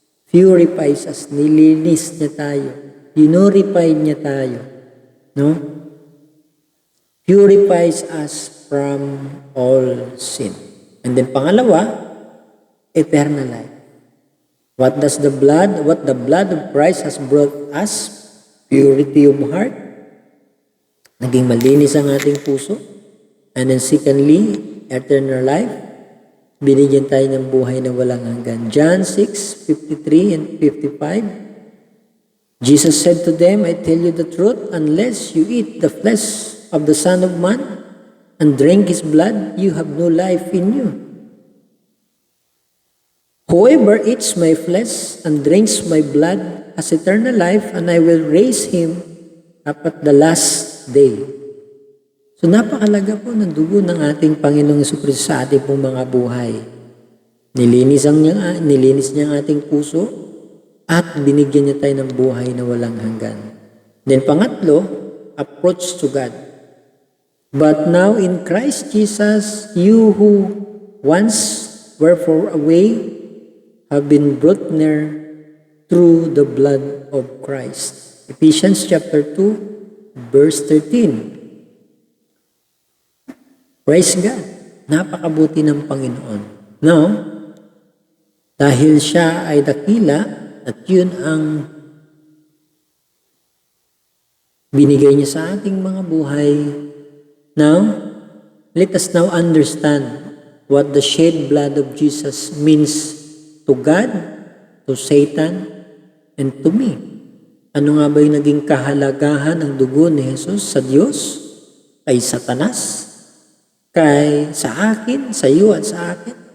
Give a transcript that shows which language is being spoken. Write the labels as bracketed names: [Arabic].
[English] Purifies us. [Filipino] Nilinis niya tayo. Purified niya tayo. No? [English] Purifies us from all sin. And then [Filipino] pangalawa, [English] eternal life. What the blood of Christ has brought us? Purity of heart. [Filipino] Naging malinis ang ating puso. [English] And then secondly, eternal life. [Filipino] Binigyan tayo ng buhay na walang hanggan. [English] John 6:53 and 55. Jesus said to them, I tell you the truth, unless you eat the flesh of the Son of Man and drink His blood, you have no life in you. Whoever eats my flesh and drinks my blood has eternal life, and I will raise him up at the last day. [Filipino] So napakalaga po ng dugo ng ating Panginoong Jesucristo sa ating pong mga buhay. Nilinis niya ang ating puso at binigyan niya tayo ng buhay na walang hanggan. [English] Then [Filipino] pangatlo, [English] approach to God. But now in Christ Jesus, you who once were far away have been brought near through the blood of Christ. Ephesians chapter 2, verse 13. Praise God. [Filipino] Napakabuti ng Panginoon. No? Dahil siya ay dakila at yun ang binigay niya sa ating mga buhay. Now, [English] let us now understand what the shed blood of Jesus means to God, to Satan, and to me. [Filipino] Ano nga ba yung naging kahalagahan ng dugo ni Jesus sa Diyos, kay Satanas, sa akin, sa iyo at sa akin?